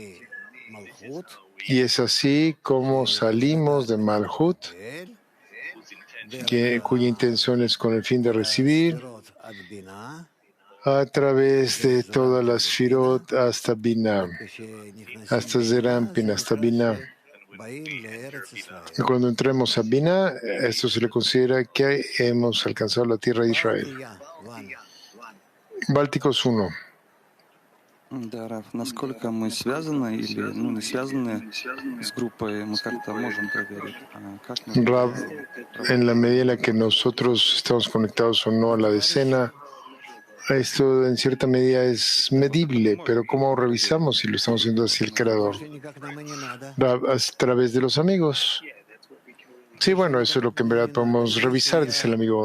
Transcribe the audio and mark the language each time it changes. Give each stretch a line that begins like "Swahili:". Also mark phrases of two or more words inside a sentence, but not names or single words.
Spanish: Y es así como salimos de Malhut, cuya intención es con el fin de recibir, a través de todas las Firot hasta Binah, hasta Zerampin, hasta Binah. Y cuando entremos a Binah, esto se le considera que hemos alcanzado la tierra de Israel. Bálticos 1.
Russian: Да, Раф, насколько мы связаны или не связаны с группой, мы как-то можем проверить. Как мы
Spanish: Rav, en la medida en la que nosotros estamos conectados o no a la decena, esto en cierta medida es medible, pero ¿cómo revisamos si lo estamos haciendo hacia el Creador? Rav, a través de los amigos. Sí, bueno, eso es lo que en verdad podemos revisar, dice el amigo.